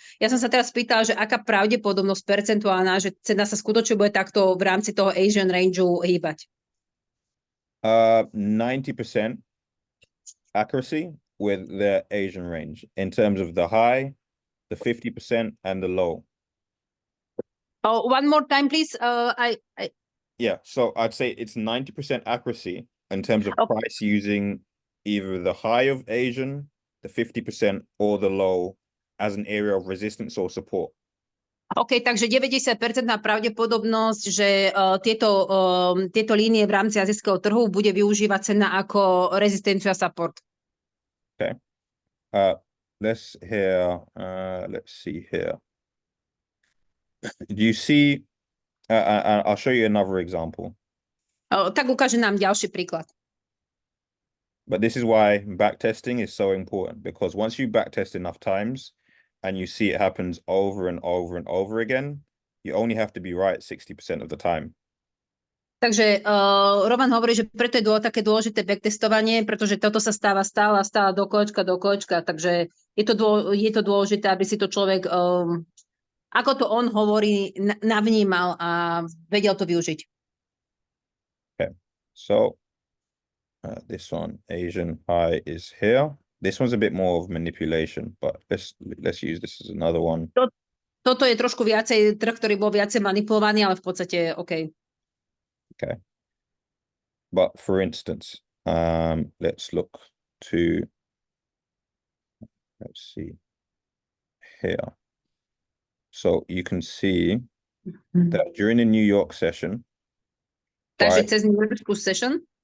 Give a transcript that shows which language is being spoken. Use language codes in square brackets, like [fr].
[sk] Ja som sa teraz pýtala, že aká pravdepodobnosť percentuálna, že cena sa skutočne bude takto v rámci toho Asian rangeu hýbať? [en] 90% accuracy with the Asian range in terms of the high the 50% and the low. Oh, one more time, please. Yeah, so I'd say it's 90% accuracy in terms of Okay. price using either the high of Asian, the 50%, or the low as an area of resistance or support. [sk] OK, takže 90% pravdepodobnosť, že tieto línie v rámci azijského trhu bude využívať cena ako rezistenciu a support. [en] Okay. Let's see here. Do you see, I'll show you another example. [sk] Tak ukáže nám ďalší príklad. [en] But this is why backtesting is so important, because once you backtest enough times and you see it happens over and over and over again, you only have to be right 60% of the time. [sk] Takže Roman hovorí, že preto je také dôležité backtestovanie, pretože toto sa stáva stále do kolečka. Takže je to dôležité, aby si to človek, ako to on hovorí, navnímal a vedel to využiť. [en] Okay, so this one, Asian high, is here. This one's a bit more of manipulation, but let's use this as another one. [sk] Toto je trošku viacej trh, ktorý bol viacej manipulovaný, ale v podstate OK. [en] Okay. But for instance, let's look to, let's see here. So you can see that during the New York session, [sk] Takže cez New Yorkskú session